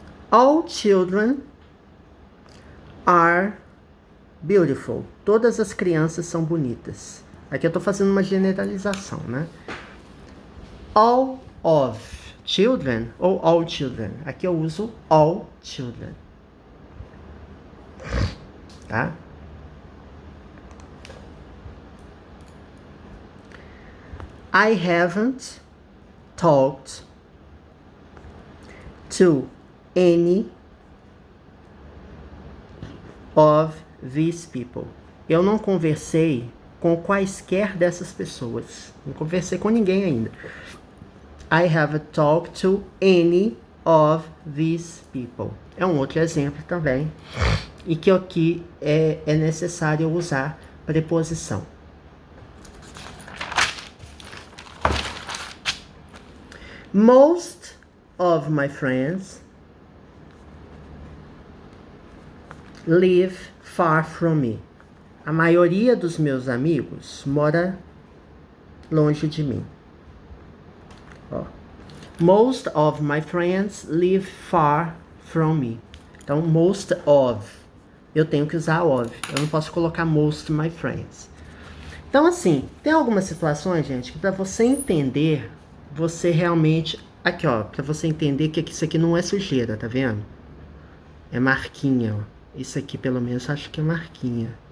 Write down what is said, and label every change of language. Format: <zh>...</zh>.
<en>All children are beautiful.</en> <pt>Todas as crianças são bonitas. Aqui eu tô fazendo uma generalização, né?</pt> <en>All of children ou all children.</en> <pt>Aqui eu uso</pt> <en>all children.</en> <pt>Tá?</pt> <en>I haven't talked to any of these people.</en> <pt>Eu não conversei com quaisquer dessas pessoas. Não conversei com ninguém ainda.</pt> <en>I haven't talked to any of these people.</en> <pt>É um outro exemplo também. E que aqui é necessário usar preposição.</pt> <en>Most of my friends live far from me.</en> <pt>A maioria dos meus amigos mora longe de mim. Ó.</pt> <en>Most of my friends live far from me.</en> <pt>Então, most of. Eu tenho que usar of. Eu não posso colocar</pt> <en>most my friends.</en> <pt>Então, assim, tem algumas situações, gente, que para você entender, você realmente... Aqui, ó, para você entender que isso aqui não é sujeira, tá vendo? É marquinha, ó. Isso aqui, pelo menos, acho que é marquinha.</pt>